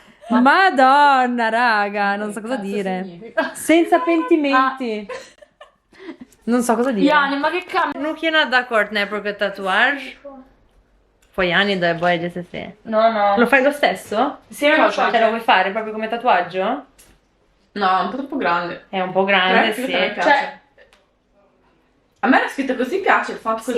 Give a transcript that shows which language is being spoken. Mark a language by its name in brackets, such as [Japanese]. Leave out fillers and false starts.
[Italian] Madonna, raga, non so cosa dire. Senza pentimenti. Non so cosa dire. Jani, ma che cambia? [Albanian] Nuk jena dakord ne për këtë tatuazh. Po Jani do e bëj gjithsesi. [Italian] No. Lo fai lo stesso? Sì, me lo faccio. Te lo vuoi fare proprio come tatuaggio? No, è un po' troppo grande. È un po' grande, Sì. sì. Cioè, a me la scritta così piace, il fatto così